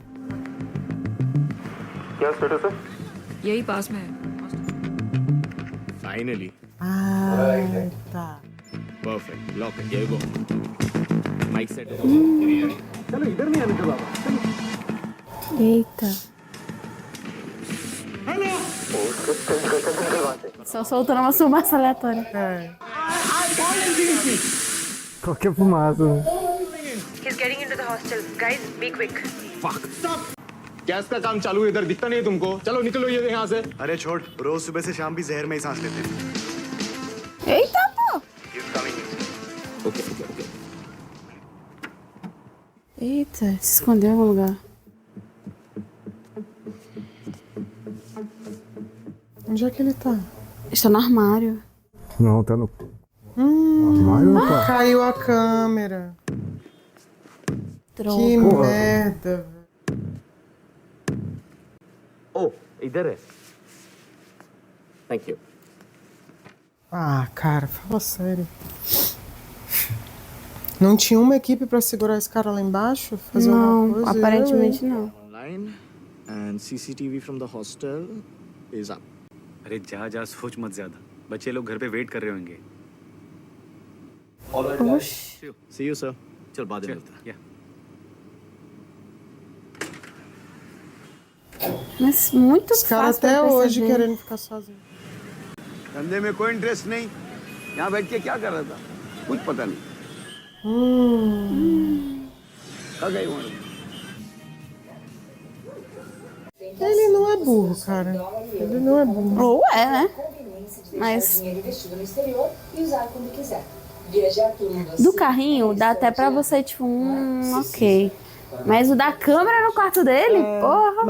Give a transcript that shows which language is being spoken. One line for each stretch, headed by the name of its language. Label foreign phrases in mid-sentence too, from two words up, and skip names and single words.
Hindi: क्या स्टेटस है? यही पास में है. फाइनली.
Portuguese: Ah, tá.
Hindi: परफेक्ट. लॉक है. ये गो.
English: mic set
Hindi: हो. चलो इधर नहीं आने दो बाबा.
Portuguese: Eita. Só soltando uma fumaça aleatória. Qualquer fumaça.
English: He's getting into the hostel. Guys, be quick. Fuck.
Hindi: गैस का काम चालू है इधर. दिखता नहीं है तुमको? चलो निकलो ये यहाँ से. अरे छोड़, रोज सुबह से शाम भी जहर में ही सांस लेते हैं.
Portuguese: Eita, pô!
English: okay okay okay.
Portuguese: Eita, se escondeu em algum lugar. Onde é que ele tá? Está no armário. Não, tá no armário, pá. Caiu a câmera. Droga. Que merda.
Hindi: ओ इधर है.
English: Thank you.
Portuguese: Ah, cara, fala sério. Não tinha uma equipe pra segurar esse cara lá embaixo? Fazer alguma Não, coisa? aparentemente não.
English: Online and CCTV from the hostel is up.
Hindi: अरे जा सोच मत ज्यादा. बच्चे लोग घर पे वेट कर रहे होंगे.
Portuguese: Oxi.
English: See you sir.
Hindi: चल बाद में मिलते हैं.
Portuguese: Mas muito Os caras fácil pra até hoje perceber. querendo ficar sozinho.
Hindi: धंधे में कोई इंटरेस्ट नहीं. यहाँ बैठ के क्या कर रहा था? कुछ पता नहीं. कहाँ गई वो?
Portuguese: Ele não é burro, cara. Ele não é burro. Ou é, né? Mas do carrinho dá até pra você, tipo, ok. Mas o da câmera no quarto dele, porra.